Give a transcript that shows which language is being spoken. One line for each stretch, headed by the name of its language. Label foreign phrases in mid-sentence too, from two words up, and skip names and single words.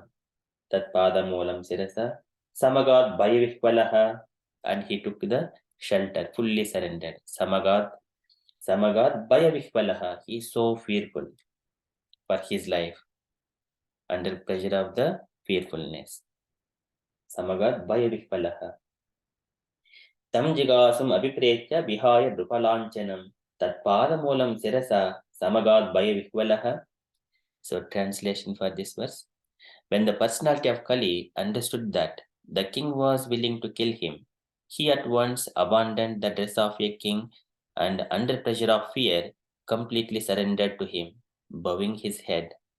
Sanskrit: Tatpadamulam Sirasa Samagad Bhayavihvalaha,
English: and he took the shelter, fully surrendered.
Sanskrit: Samagad Bhayavihvalaha,
English: he is so fearful for his life, under pressure of the fearfulness.
Sanskrit: Samagad Bhayavihvalaha. Tam jigasum abhipretya vihaya drupalanchanam tatpadamulam sirasa samagad bhayavihvalaha.
English: So translation for this verse. When the personality of Kali understood that the king was willing to kill him, he at once abandoned the dress of a king and under pressure of fear, completely surrendered to him, bowing his head.